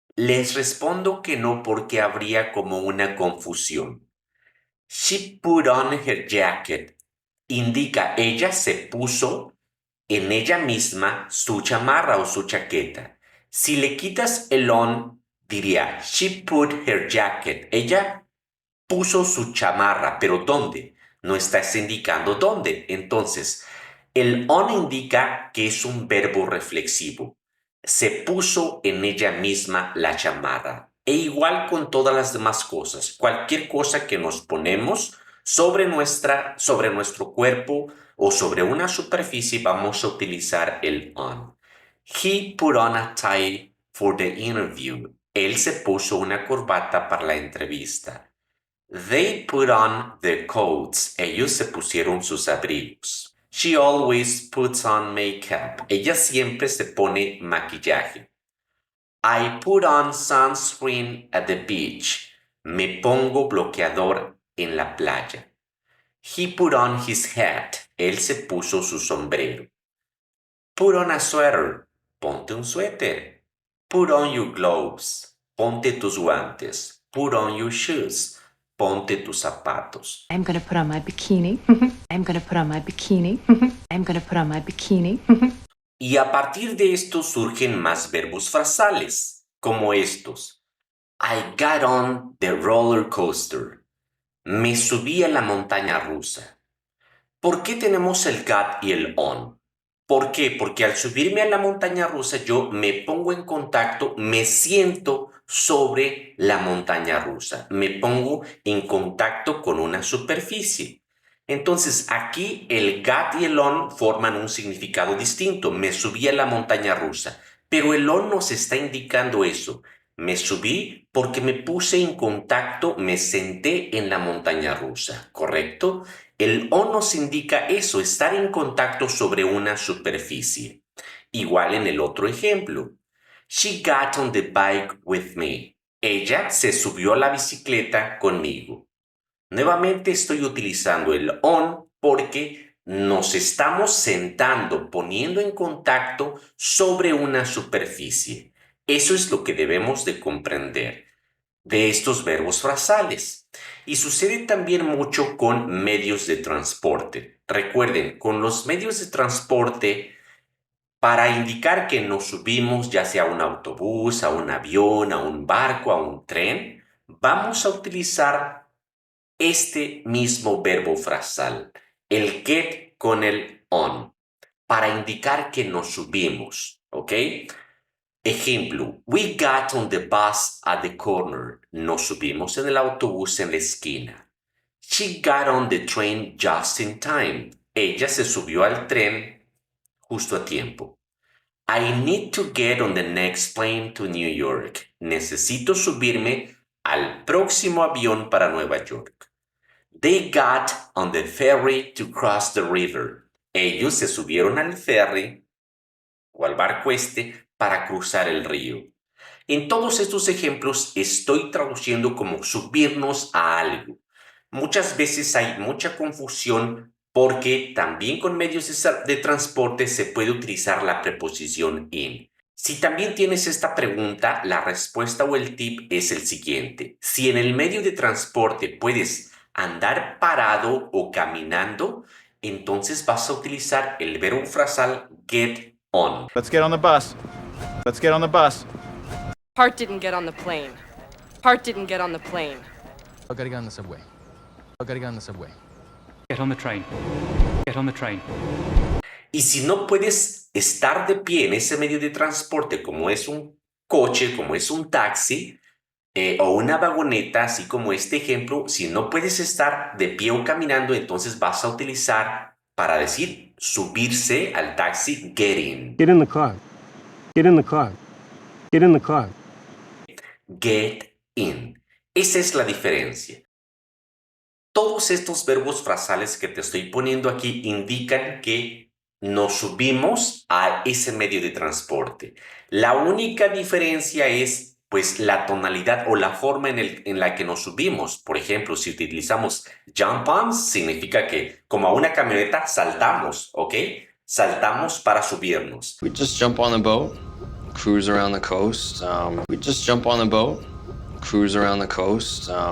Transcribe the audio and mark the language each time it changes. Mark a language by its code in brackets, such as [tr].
[es] Les respondo que no porque habría como una confusión. [en] She put on her jacket. [es] Indica ella se puso en ella misma su chamarra o su chaqueta. Si le quitas el on, Diría, [en] she put her jacket. [es] Ella puso su chamarra, pero ¿dónde? No estás indicando dónde. Entonces, el on indica que es un verbo reflexivo. Se puso en ella misma la chamarra. E igual con todas las demás cosas. Cualquier cosa que nos ponemos sobre nuestro cuerpo o sobre una superficie, vamos a utilizar el on. [en] He put on a tie for the interview. [es] Él se puso una corbata para la entrevista. [en] They put on their coats. [es] Ellos se pusieron sus abrigos. [en] She always puts on makeup. [es] Ella siempre se pone maquillaje. [en] I put on sunscreen at the beach. [es] Me pongo bloqueador en la playa. [en] He put on his hat. [es] Él se puso su sombrero. [en] Put on a sweater. [es] Ponte un suéter. [en] Put on your gloves. [es] Ponte tus guantes. [en] Put on your shoes. [es] Ponte tus zapatos. [en] I'm gonna put on my bikini. I'm gonna put on my bikini. I'm gonna put on my bikini. [es] Y a partir de esto surgen más verbos frasales, como estos. [en] I got on the roller coaster. [es] Me subí a la montaña rusa. ¿Por qué tenemos el got y el on? ¿Por qué? Porque al subirme a la montaña rusa yo me pongo en contacto, me siento sobre la montaña rusa, me pongo en contacto con una superficie. Entonces aquí el got y el on forman un significado distinto. Me subí a la montaña rusa, pero el on nos está indicando eso. Me subí porque me puse en contacto, me senté en la montaña rusa, ¿correcto? El on nos indica eso, estar en contacto sobre una superficie. Igual en el otro ejemplo. [en] She got on the bike with me. [es] Ella se subió a la bicicleta conmigo. Nuevamente estoy utilizando el on porque nos estamos sentando, poniendo en contacto sobre una superficie. Eso es lo que debemos de comprender de estos verbos frasales. Y sucede también mucho con medios de transporte. Recuerden, con los medios de transporte, para indicar que nos subimos ya sea a un autobús, a un avión, a un barco, a un tren, vamos a utilizar este mismo verbo frasal, el get con el on, para indicar que nos subimos, ¿ok? Ejemplo, [en] we got on the bus at the corner. [es] Nos subimos en el autobús en la esquina. [en] She got on the train just in time. [es] Ella se subió al tren justo a tiempo. [en] I need to get on the next plane to New York. [es] Necesito subirme al próximo avión para Nueva York. [en] They got on the ferry to cross the river. [es] Ellos se subieron al ferry o al barco para cruzar el río. En todos estos ejemplos estoy traduciendo como subirnos a algo. Muchas veces hay mucha confusión porque también con medios de transporte se puede utilizar la preposición in. Si también tienes esta pregunta, la respuesta o el tip es el siguiente. Si en el medio de transporte puedes andar parado o caminando, entonces vas a utilizar el verbo frasal get on. [en] Let's get on the bus. Let's get on the bus. Hart didn't get on the plane. Hart didn't get on the plane. I gotta get on the subway. I gotta get on the subway. Get on the train. Get on the train. [es] Y si no puedes estar de pie en ese medio de transporte, como es un coche, como es un taxi o una vagoneta, así como este ejemplo, si no puedes estar de pie o caminando, entonces vas a utilizar para decir subirse al taxi, get in. [en] Get in the car. Get in the car. Get in the car. Get in. [es] Esa es la diferencia. Todos estos verbos frasales que te estoy poniendo aquí indican que nos subimos a ese medio de transporte. La única diferencia es, pues, la tonalidad o la forma en la que nos subimos. Por ejemplo, si utilizamos jump on, significa que, como a una camioneta, saltamos, ¿ok? Saltamos para subirnos. [en] We just jump on the boat, cruise around the coast. We just jump on the boat, cruise around the coast.